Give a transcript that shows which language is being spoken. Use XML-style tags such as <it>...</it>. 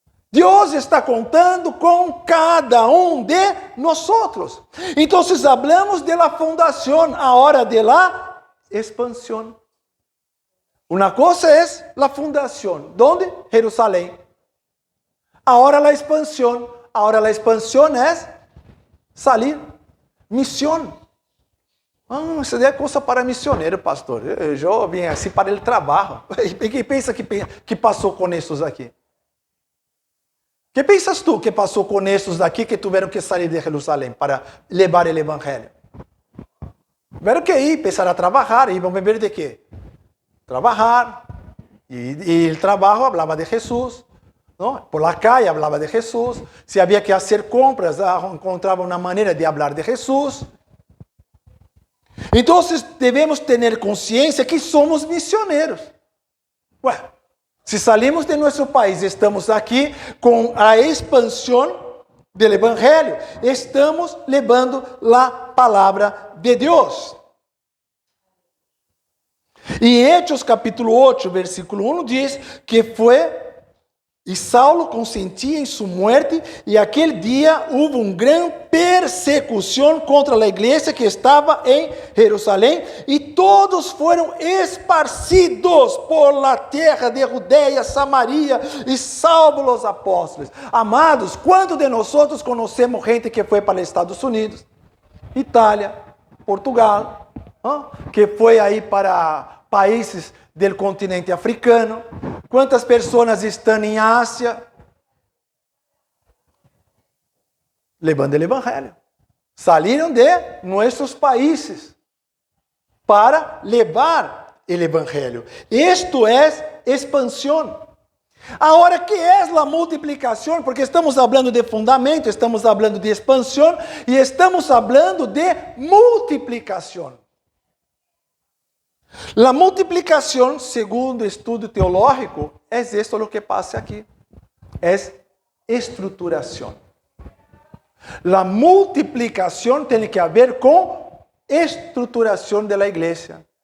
<pt>Deus está contando com cada um de nós. Então,</pt> <es>hablamos de la</es> <pt>fundação, agora de la expansão. Uma coisa é la fundação,</pt> <es>¿dónde? Jerusalém. Ahora la expansión. Ahora la expansión es salir. Misión.</es> <pt>Isso é coisa para missionário, pastor. Eu vim assim para o trabalho. E quem pensa que passou com estes aqui? Que pensas tu que passou com estes aqui que tiveram que sair de Jerusalém para levar o evangelho? Tiveram que ir, pensar a trabalhar. E vão viver de quê? Trabalhar. E o trabalho falava de Jesus.</pt> <es>¿No? Por la calle hablaba de Jesús. Si había que hacer compras, encontraba una manera de hablar de Jesús. Entonces debemos tener conciencia que somos misioneros. Bueno, si salimos de nuestro país, estamos aquí con la expansión del Evangelio. Estamos levando la palabra de Dios. Y Hechos capítulo 8, versículo 1</es> <pt>diz que</pt> <es>fue...</es> <pt>E Saulo consentia em sua morte, e aquele dia houve uma grande persecução contra a igreja que estava em Jerusalém, e todos foram esparcidos</pt> <es>por la terra</es> <pt>de Judeia, Samaria, e salvo os apóstolos. Amados, quantos de nós conhecemos gente que foi para os Estados Unidos, Itália, Portugal, que foi aí para países do continente africano? Quantas pessoas estão em Ásia levando o evangelho? Saíram de nossos países para levar o evangelho. Isto é expansão. Agora, que é a multiplicação? Porque estamos falando de fundamento, estamos falando de expansão e estamos falando de multiplicação.</pt> <es>La multiplicación, segundo estudio teológico, es esto lo que pasa aquí. Es estruturación. La multiplicación tiene que ver con estruturación de la iglesia.</es>